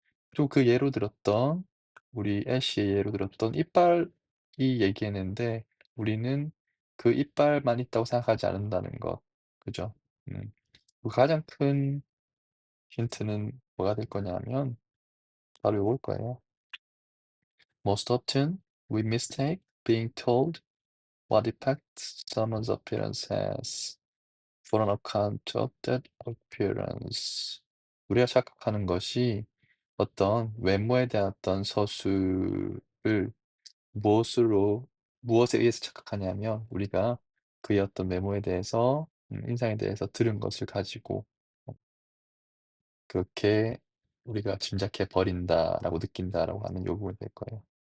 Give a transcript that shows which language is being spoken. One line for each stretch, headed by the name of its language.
Korean: 그리고 그 예로 들었던 우리 애쉬의 예로 들었던 이빨이 얘기했는데 우리는 그 이빨만 있다고 생각하지 않는다는 것. 그죠? 음. 그 가장 큰 힌트는 뭐가 될 거냐면 바로 요걸 거예요.
English: Most often we mistake being told what effect someone's appearance has for an account of that appearance.
Korean: 우리가 착각하는 것이 어떤 외모에 대한 어떤 서술을 무엇으로 무엇에 의해서 착각하냐면 우리가 그의 어떤 외모에 대해서 인상에 대해서 들은 것을 가지고 그렇게 우리가 '짐작해 버린다.'라고 느낀다라고 하는 요 부분이 될 거예요.